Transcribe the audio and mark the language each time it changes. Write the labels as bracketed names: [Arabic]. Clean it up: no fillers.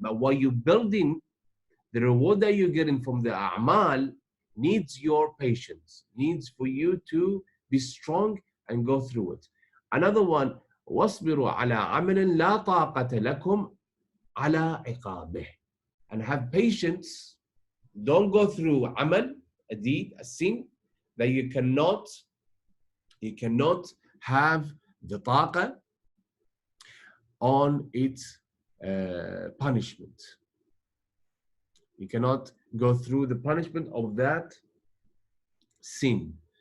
[English] But while you're building, the reward that you're getting from the a'mal needs your patience, needs for you to be strong and go through it. [Arabic] Another one, وَاصْبِرُوا عَلَىٰ عَمَلٍ لَا طَاقَةَ لَكُمْ عَلَىٰ عِقَابِهِ. [English] And have patience. Don't go through amal, a deed, a sin, that you cannot have the taqa on its punishment. You cannot go through the punishment of that sin.